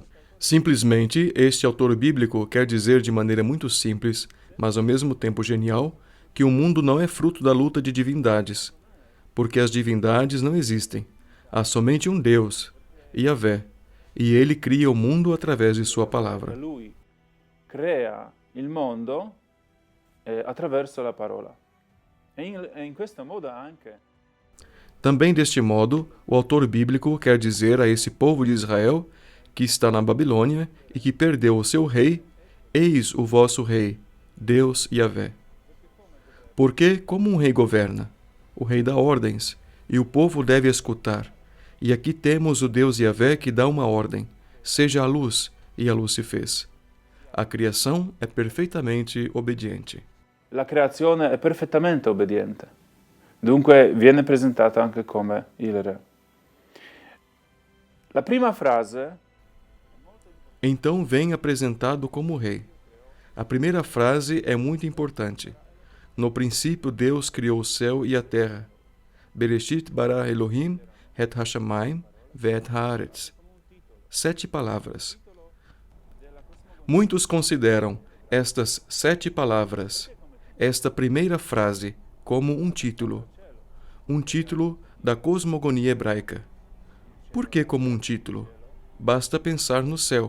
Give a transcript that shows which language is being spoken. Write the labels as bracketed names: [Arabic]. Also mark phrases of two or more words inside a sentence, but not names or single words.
[Portuguese] Simplesmente, este autor bíblico quer dizer de maneira muito simples, mas ao mesmo tempo genial, que o mundo não é fruto da luta de divindades, porque as divindades não existem. Há somente um Deus, Yahvé, e ele cria o mundo através de sua palavra. [Italian] Lui crea il mondo attraverso la parola. E in questo modo anche... [Portuguese] Também deste modo, o autor bíblico quer dizer a esse povo de Israel, que está na Babilônia e que perdeu o seu rei: eis o vosso rei, Deus Yahvé. Porque, como um rei governa, o rei dá ordens, e o povo deve escutar. E aqui temos o Deus Yahvé que dá uma ordem: seja a luz, e a luz se fez. A criação é perfeitamente obediente. [Italian] La creazione è perfettamente obbediente. Dunque viene presentata anche come il re. La prima frase... [Portuguese] Então vem apresentado como rei. A primeira frase é muito importante. No princípio Deus criou o céu e a terra. [Hebrew] בראשית ברא אלהים את השמים ואת הארץ. [Portuguese] 7 palavras. Muitos consideram estas 7 palavras, esta primeira frase, como um título da cosmogonia hebraica. Por que como um título? Basta pensar no céu.